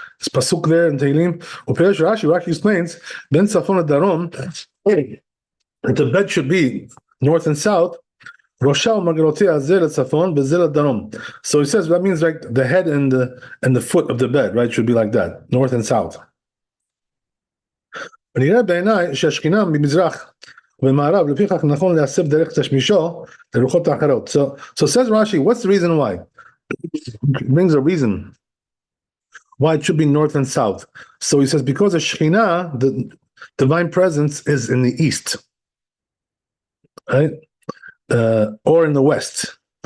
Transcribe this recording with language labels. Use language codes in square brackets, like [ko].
[en] This pasuk there in Tehillim. Uperesh Rashi explains Ben Tzafon Darom that the bed should be north and south. Roshal Magrotia Zel Tzafon Bezel Darom. So he says that means like the head and the foot of the bed, right? Should be like that, north and south. [he] ונראה בעיניי שהשכינה ממזרח ומערב לפיכך נכון להסב דרך תשמישו לרוחות האחרות. [en] So says Rashi, what's the reason why? It brings a reason why it should be north and south. So he says because the Shekhinah, the divine presence, is in the east, right? Or in the west.